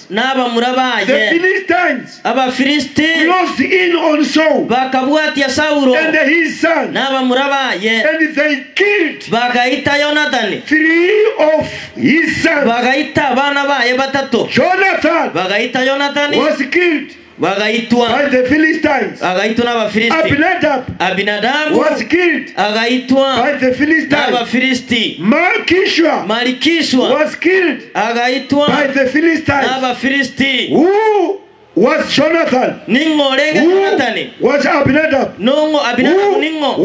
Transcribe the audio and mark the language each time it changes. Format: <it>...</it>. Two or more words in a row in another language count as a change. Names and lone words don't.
<en>The Philistines closed in on Saul and his sons. And they killed 3 of his sons. Jonathan was killed Bagaitwa by the Philistines.</en> <guz>Agaitwa n'Abafilisti. Abinadab</guz> <en>was killed</en> <guz>agaitwa</guz> <en>by the Philistines.</en> <guz>n'Abafilisti.</guz> <en>Malchishua was killed</en> <guz>agaitwa</guz> <en>by the Philistines.</en> <guz>n'Abafilisti.</guz> <en>Who was Jonathan? Who was Abinadab?</en> <guz>Nongo Abinadab</guz> <en>Who</en> <guz>ningo.</guz>